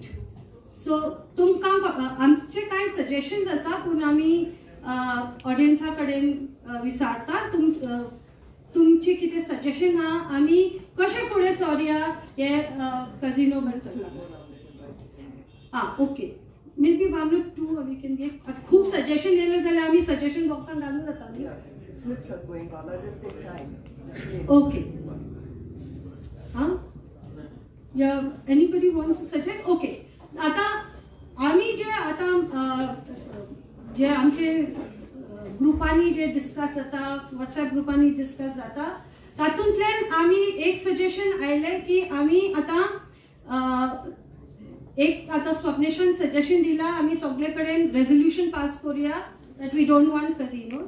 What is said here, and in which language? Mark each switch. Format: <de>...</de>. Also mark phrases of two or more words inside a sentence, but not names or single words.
<kok>सो तुमकां आमचे कांय सजेशन्स आसा पूण आमी ऑडियन्सा कडेन विचारता तुमची कितें सजेशन आहा. आमी कशें फुडें सरूया हे कझिनो बद्दल.</kok> <en>okay may be 1 or 2 we can give.</en> <kok>खूप सजेशन येयले जाल्यार आमी सजेशन बॉक्सान घालून जाता न्ही.</kok> <en>Slips are going on. I will take time. Okay. Yeah. Anybody wants to suggest? Okay.</en> <kok>आता आमी जे आता जे आमचे ग्रुपांनी जे डिस्कस जाता व्हॉट्सॲप ग्रुपांनी डिस्कस जाता तातूंतल्यान आमी एक सजेशन आयले की आमी आता एक आता स्वप्नेशान सजेशन दिला आमी सगळे कडेन रेझोल्यूशन पास करूया</kok> <en>that we don't want casinos.</en>